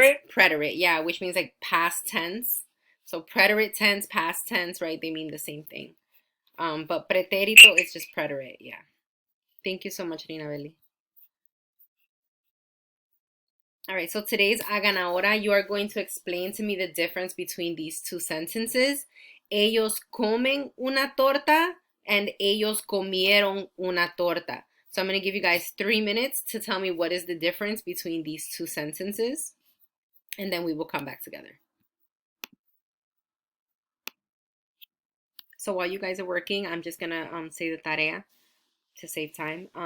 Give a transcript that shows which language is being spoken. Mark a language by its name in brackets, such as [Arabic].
[English] means preterite, yeah, which means like past tense. So preterite tense, past tense, right? They mean the same thing. But pretérito is just preterite, yeah. Thank you so much, Rina Belli. All right, so today's [Spanish] hagan ahora, [English] you are going to explain to me the difference between these two sentences. [Spanish] Ellos comen una torta and ellos comieron una torta. [English] So I'm going to give you guys 3 minutes to tell me what is the difference between these two sentences, and then we will come back together. So while you guys are working, I'm just going to say the tarea to save time.